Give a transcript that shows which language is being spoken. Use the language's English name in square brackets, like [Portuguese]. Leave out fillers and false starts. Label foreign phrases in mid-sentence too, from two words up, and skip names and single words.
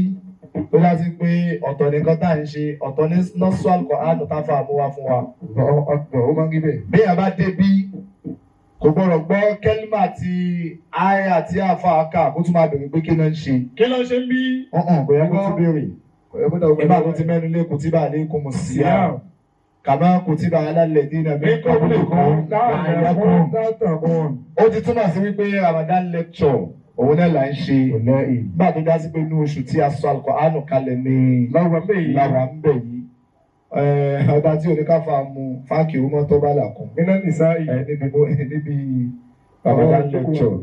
[Yoruba] Ó láti pé ọ̀tọ̀ nìkan tá à ń ṣe ọ̀tọ̀ ní nọ́ọ̀sù Al-Qur'an tá a fà mú wá fún wa. [Arabic] الله أكبر. [Yoruba] Ó máa ń rí bẹ́ẹ̀. Bí a bá dé bí kò gbọ́dọ̀ gbọ́ kẹ́límà àti àyà àti àfàákà kó tún máa bèrè pé kí ló ń ṣe. Kí ló ń ṣe ń bí? Kò yẹ kó tún béèrè. Ìgbà tó ti mẹ́nu lé [Arabic] كتب عليكم الصيام. كما كتب على الذين من قبلكم لعلكم. [Yoruba] Ó ti túmọ̀ sí wípé Ramadan lecture òun náà là ń ṣe. Nígbà tó dá sí pé inú oṣù tí a sọ Al-Qur'an kalẹ̀ ní láwa ń bẹ̀ yìí. Ọba tí oníkàfà mu fáàkì ọmọ tó bá là kún. Níbi Ramadan lecture.